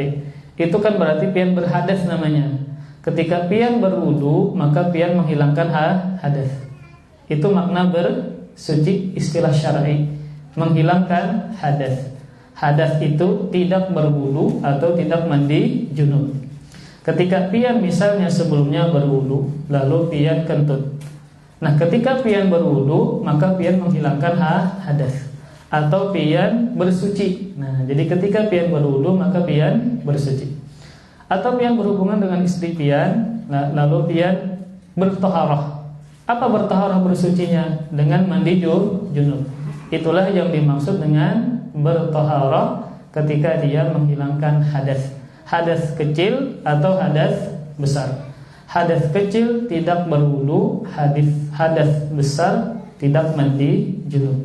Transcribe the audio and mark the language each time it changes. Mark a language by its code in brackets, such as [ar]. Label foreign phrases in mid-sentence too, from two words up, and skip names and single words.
[bjn] Itu kan berarti pian berhadas namanya. Ketika pian berwudu, maka pian menghilangkan hadas. Itu makna bersuci istilah syar'i, menghilangkan hadas. Hadas itu tidak berwudu atau tidak mandi junub. Ketika pian misalnya sebelumnya berwudu, lalu pian kentut. Nah, ketika pian berwudu, maka pian menghilangkan hadas atau pian bersuci. Nah, jadi ketika pian berwudu, maka pian bersuci. Atau pian berhubungan dengan istri pian, lalu pian bertaharah. Apa bertaharah bersucinya? Dengan mandi junub. Itulah yang dimaksud dengan bertaharah ketika dia menghilangkan hadas. Hadas kecil atau hadas besar. Hadas kecil tidak berwudu, hadas besar tidak mandi junub.